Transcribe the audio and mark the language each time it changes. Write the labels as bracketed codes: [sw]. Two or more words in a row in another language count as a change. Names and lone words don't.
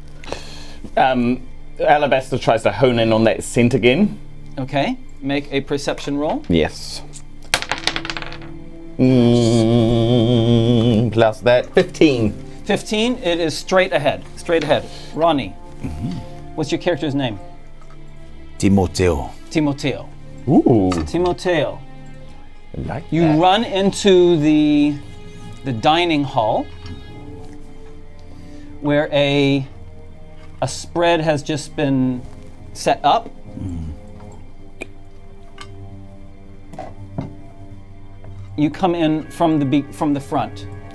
[en] Alabaster tries to hone in on that scent again. Okay, make a perception roll. Yes. Plus that, 15. 15, it is straight ahead. Ronnie, what's your character's name? Timoteo. Timoteo. Ooh. Timoteo. I like You that. run into the dining hall where a spread has just been set up. You come in from the front.